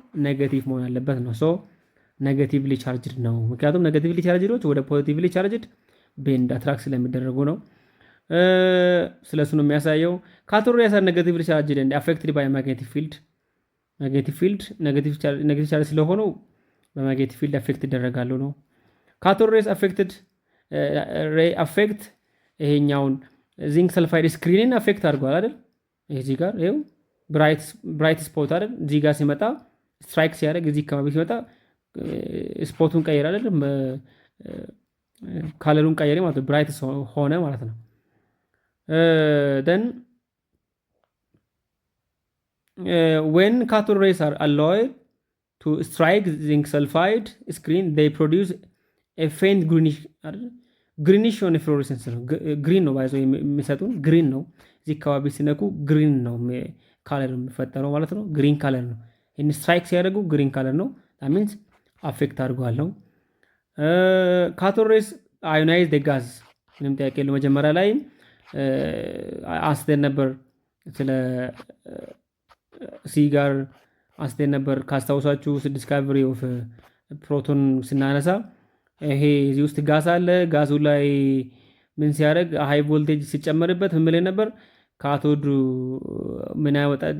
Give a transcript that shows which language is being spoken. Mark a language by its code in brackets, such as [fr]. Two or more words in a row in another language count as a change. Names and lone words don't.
[am] ኔጌቲቭ መሆን አለበት ነው። [en] so negatively charged [am] ነው። ምክንያቱም [en] negatively chargedዶች [am] ወደ [en] positively charged band [am] አትራክት ስለሚደረጉ ነው። ስለሱ ነው የሚያሳየው። [en] cathode rays are negatively charged and affected by magnetic field። magnetic field negative charge [am] ስለሆኑ [en] በmagnetic field [am] አፌክት ይደረጋሉ ነው። [en] cathode rays affect [am] ይሄኛውን [en] zinc sulfide screenን [am] አፌክት አድርጓል አይደል? እዚህ ጋር ይኸው [en] bright spot [am] አይደል? እዚህ ጋር ሲመጣ ስትራይክ ሲያደርግ እዚህ አካባቢ ሲመጣ ስፖቱን ቀየረ አይደል? ካለሩን ቀየረ ማለት ነው። ብራይት ሆነ ማለት ነው። [en] then when cathode rays are allowed to strike zinc sulfide screen they produce a faint greenish on fluorescence [am] ነው። ግሪን ነው ባይዘው የሚሰጡን ግሪን ነው። እዚህ አካባቢ ሲነኩ ግሪን ነው ካለር የሚፈጠረው ማለት ነው። [en] green color [am] ነው። ይሄን ስትራይክ ሲያደርጉ [en] green color [am] ነው። [en] that means [am] አፌክት አድርጓል ነው። [en] cathode rays ionize the gas [am] ምንም ጥያቄ የለውም። መጀመሪያ ላይ አንስተን ነበር ስለ ሲጋር አንስተን ነበር ካስታውሳችሁ [en] discovery of proton [am] ስናነሳ ይሄ እዚህ ውስጥ ጋዝ አለ። ጋዙ ላይ ምን ሲያደርግ [en] high voltage [am] ሲጨመርበት ምን ላይ ነበር ካቶድ ምን ያወጣል?